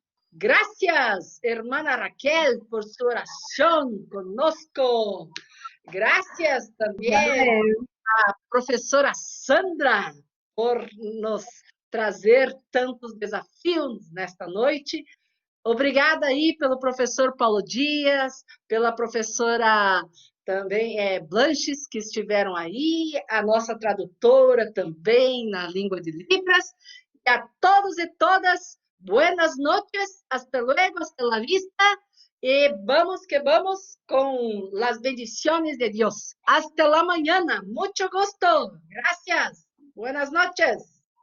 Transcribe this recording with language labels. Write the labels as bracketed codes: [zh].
[es] Gracias, hermana Raquel, por su oración conosco. Gracias también a [pt] professora Sandra por nos trazer tantos desafios nesta noite. Obrigada aí pelo professor Paulo Dias, pela professora também Blanches, que estiveram aí, a nossa tradutora também na língua de Libras. [es] E a todos e todas, buenas noches, hasta luego, hasta la vista, y vamos que vamos con las bendiciones de Dios. Hasta la mañana, mucho gusto, gracias, buenas noches.